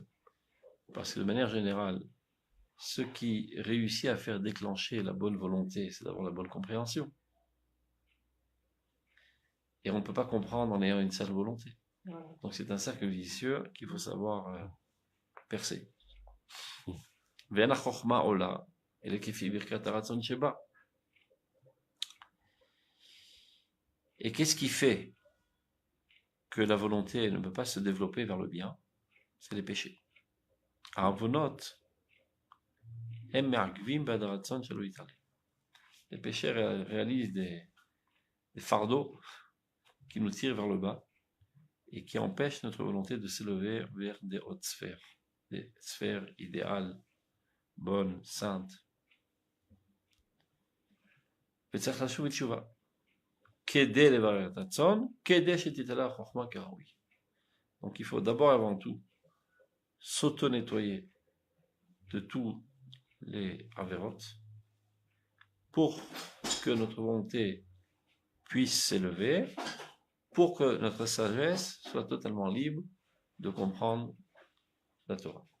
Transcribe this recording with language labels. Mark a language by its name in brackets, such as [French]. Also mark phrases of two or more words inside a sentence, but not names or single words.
[French] Parce que de manière générale, ce qui réussit à faire déclencher la bonne volonté, c'est d'avoir la bonne compréhension. Et on ne peut pas comprendre en ayant une sale volonté. Donc c'est un cercle vicieux qu'il faut savoir percer. [Hebrew] ואין החוכמה עולה, אלא כפי ברכת הרצון שבה. [French] Et qu'est-ce qui fait que la volonté ne peut pas se développer vers le bien? C'est les péchés. [Hebrew] העוונות הם מעכבים בעד הרצון שלא יתעלה. [French] Les péchés réalisent des fardeaux qui nous tirent vers le bas et qui empêchent notre volonté de s'élever vers des hautes sphères, des sphères idéales, bonnes, saintes. [Hebrew] וצריך לשוב בתשובה כדי לברר את הרצון, כדי שתתעלה החוכמה כראוי. [French] Donc il faut d'abord avant tout s'auto-nettoyer de tous les avérotes pour que notre volonté puisse s'élever, pour que notre sagesse soit totalement libre de comprendre la Torah.